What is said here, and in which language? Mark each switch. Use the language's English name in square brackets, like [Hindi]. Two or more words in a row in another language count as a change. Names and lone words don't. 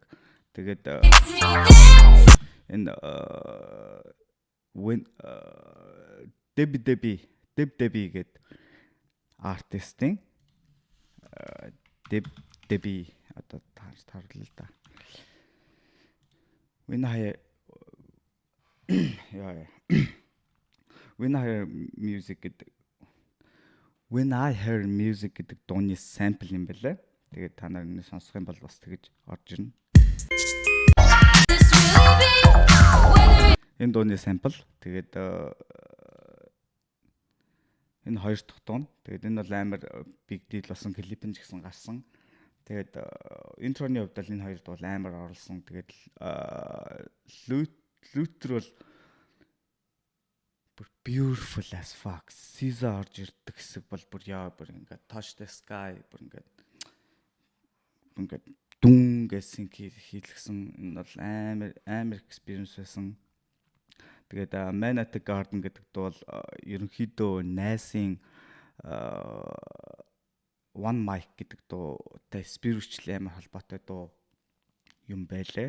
[Mongolian] Тэгээд энэ Debbie гэдэг артистийн Debbie одоо таарлаа л да. When I hear music гэдэг дууны sample юм байлаа. Тэгээд та нар энэ сонсох юм бол бас тэгж орж ирнэ. Энэ дууны sample. Тэгээд энэ хоёр дахь дуу. Тэгээд энэ бол амар [English] big deal [Mongolian] болсон клип нь ч гэсэн гарсан. Тэгээд интроны хувьд л энэ хоёр дуу амар оруулсан. Тэгээд Luther бол бүр [English] beautiful as fuck. [Mongolian] Caesar орж ирдэг хэсэг бол бүр ингээд [English] touch the sky [Mongolian] бүр ингээд дүн гэсэн хийлгсэн. Энэ бол амар experience байсан. Тэгээд Man at the Garden гэдэг дуу бол ерөнхийдөө найсын One Mic гэдэг дуутай spiritual амар холбоотой дуу юм байлээ.